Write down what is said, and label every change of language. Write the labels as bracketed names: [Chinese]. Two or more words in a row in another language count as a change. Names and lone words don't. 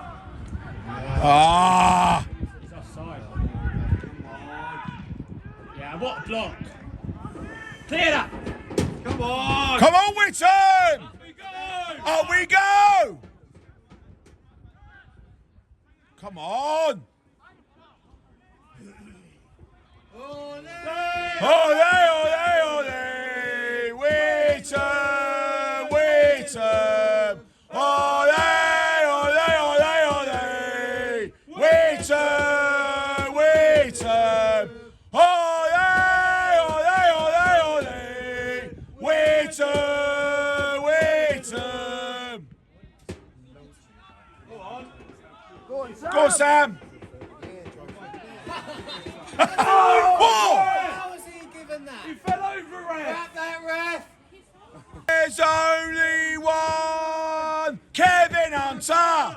[English] Ah! Yeah, what a block! Clear that! Come on! Come on, Witham! Up we go! Up we go! Come on! Ole! Ole, ole, ole! Witham! Witham! Ole, ole, ole, ole! Witham! Witham! Ole, ole, ole, ole! Witham! Witham! Go on, Sam! Whoa! How was he given that? He fell over, ref! Grab that, ref! There's only one Kevin Hunter!